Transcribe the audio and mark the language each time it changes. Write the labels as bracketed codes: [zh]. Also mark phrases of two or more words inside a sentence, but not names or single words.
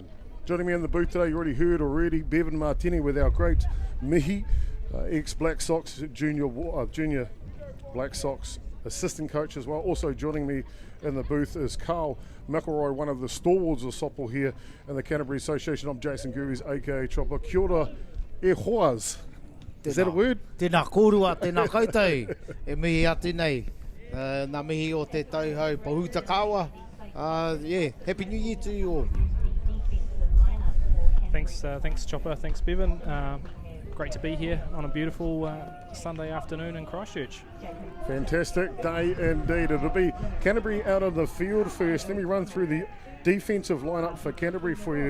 [en] Joining me in the booth today, you already heard Bevan Martini with our great Mihi, ex-Black Sox junior Black Sox assistant coach as well. Also joining me in the booth is Carl McElroy, one of the stalwarts of softball here in the Canterbury Association. I'm Jason Gurus, aka Chopper. [mi] Kia ora e hoas. [en] Is that a word? [mi] Tēnā kōrua, tēnā koutou. E mihi atu nei. Nā mihi o te tauhau pahuta kawa. [en] Yeah, Happy New Year to you all. Thanks Chopper, thanks Bevan. Great to be here on a beautiful Sunday afternoon in Christchurch. Fantastic day indeed. It'll be Canterbury out of the field first. Let me run through the defensive lineup for Canterbury for you.